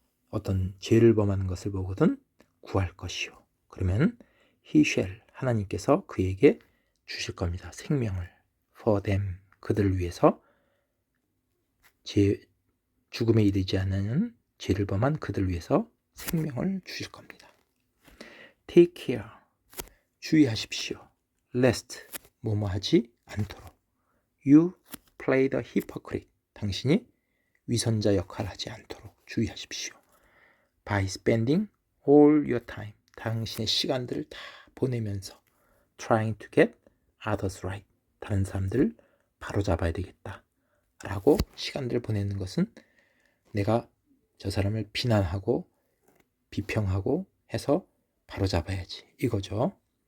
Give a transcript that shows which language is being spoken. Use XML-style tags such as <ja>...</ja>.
<ko>어떤 죄를 범하는 것을 보거든 구할 것이요. 그러면</ko> <en>He shall,</en> <ko>하나님께서 그에게 주실 겁니다. 생명을.</ko> <en>For them,</en> <ko>그들을 위해서 죽음에 이르지 않는 죄를 범한 그들을 위해서 생명을 주실 겁니다.</ko> <en>Take care,</en> <ko>주의하십시오.</ko> <en>Lest,</en> <ko>뭐뭐하지 않도록.</ko> <en>You play the hypocrite,</en> <ko>당신이 위선자 역할을 하지 않도록 주의하십시오.</ko> <en>By spending all your time,</en> <ko>당신의 시간들을 다 보내면서</ko> <en>trying to get others right,</en> <ko>다른 사람들을 바로잡아야 되겠다 라고 시간들을 보내는 것은 내가 저 사람을 비난하고 비평하고 해서 바로잡아야지 이거죠.</ko>